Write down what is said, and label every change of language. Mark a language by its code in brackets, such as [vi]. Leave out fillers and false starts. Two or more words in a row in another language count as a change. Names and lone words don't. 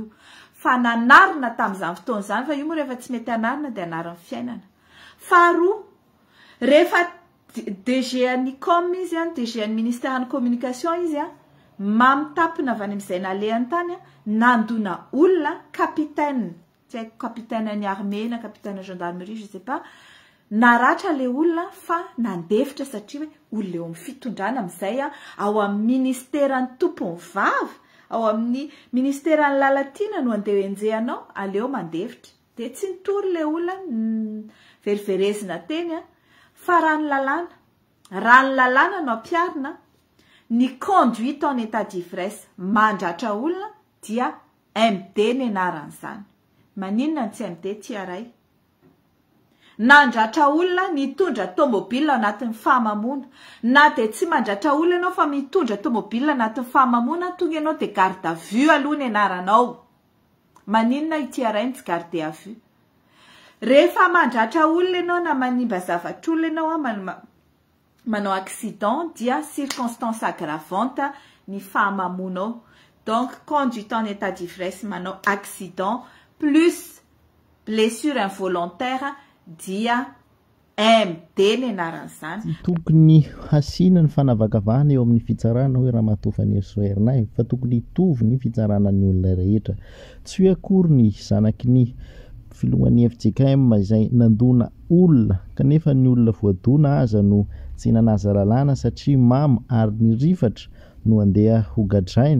[mg] Fa nanarina tamin'izany fotoana zany fa io moa rehefa tsy mety anarina de anaran'ny fiainana. Faharoa, rehefa DG Nicom izy DG [fr] ministère de communication [mg] izy mamitampina avy any amin'izay nalehany tany nandona olona capitaine, tsy haiko capitaine ny armée na [fr] capitaine gendarmerie, je sais pas. [mg] Naratra le olona fa nandefitra satria hoe olona eo amin'ny fitondrana amizay ao amin'ny ministèran'ny tompony vavy, ao amin'ny ministèran'ny lalatiana no andeha enjehanao, aleo mandefitra. De tsy nitory le olona veriverezina teny fa raha ny lalàna no ampiarina ny [fr] conduite en état d'ivresse [mg] mandratra olona dia MD ny anaran'izany. Maninona tsy MD tiaray? Nandratra olona nitondra tomobile anatin'ny fahamamona. Na de tsy mandratra olona ianao fa mitondra tomobile anatin'ny fahamamona tonga ianao de [fr] garde à vue [mg] aloha ny anaranao. Maninona itiaray tsy [fr] garde à vue? [mg] Rehefa mandratra olona ianao na manimba zavatra olona ianao manao accident dia [fr] circonstance aggravante [mg] ny fahamamonao. [fr] Donc conduite en état d'ivresse [mg] manao accident [fr] plus blessure involontaire [mg] dia MD ny anaran'izany. Tokony hasina ny fanavakavahana eo amin'ny fitsarana hoe Ramatoa Fanerisoaerinay fa tokony hitovy ny fitsarana ny olona rehetra. Tsy hoe akory ny zanaky ny filohan'ny FJKM izay nandona olona kanefa ny olona voadona aza no tsy nanaza lalàna satria mamy ary ny rifatra no andeha hogadraina.